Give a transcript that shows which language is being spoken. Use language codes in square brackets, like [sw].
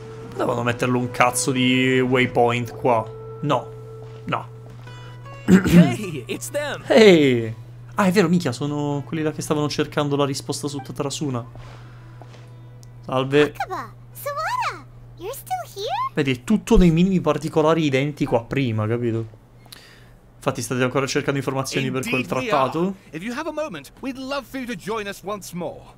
[it] Potevano metterlo un cazzo di waypoint qua. No. [en] Hey, it's them. [it] Ehi! Ah, è vero, minchia, sono quelli là che stavano cercando la risposta su Tatarasuna. Salve. [en] Akaba, Sawada, you're still here? [it] Vedi, è tutto nei minimi particolari identico a prima, capito? Infatti state ancora cercando informazioni per quel trattato? [en] If you have a moment, we'd love for you to join us once more.